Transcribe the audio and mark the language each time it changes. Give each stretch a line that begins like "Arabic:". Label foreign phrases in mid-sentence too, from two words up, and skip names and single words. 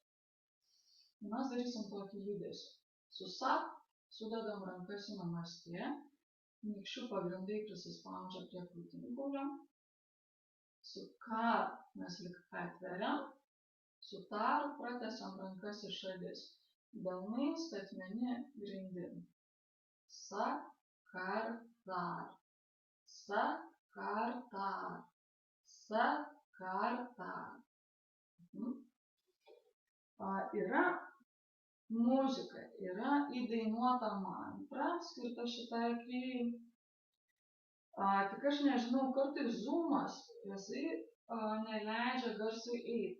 Lithuanian: Mes darysim tokį judesį. Su sap sudedam rankas į namastė, nykščių pagrindai prisispaudžia prie krūtinkaulio. Su kar mes lyg atveriam, su tar pratęsiam rankas į šalis. Delnai statmeni grindin.
Punjabi: Sa, kar, tar. Sa, kar, tar. Sa, kar, tar.
Lithuanian: Yra muzika, yra įdainuota mantra skirta šitai kryjai. Tik aš nežinau, kartais zoomas, jisai neleidžia garsui eiti.